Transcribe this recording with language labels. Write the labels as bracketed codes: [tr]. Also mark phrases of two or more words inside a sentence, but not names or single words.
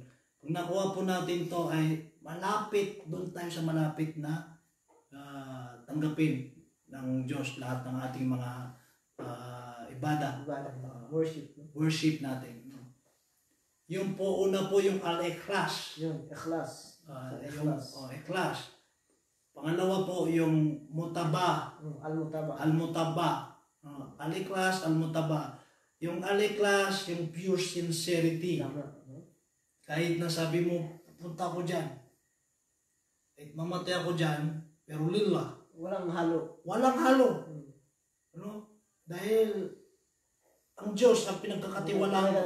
[tl] Kung nakuha po natin to ay malapit, doon tayo sa malapit na tanggapin ng Diyos lahat ng ating mga ibada, worship natin. Yung po, una po yung al-ikhlas. Ikhlas. Ikhlas. Pangalawa po yung mutaba. Al-mutaba. Al-ikhlas, al-mutaba. Yung al-ikhlas, [en] yung pure sincerity. [tl] Kahit nasabi mo, punta ko dyan. Kahit mamatay ako dyan, pero lillah. Walang halo. Ano? Dahil ang Diyos ang pinagkakatiwalaan mo.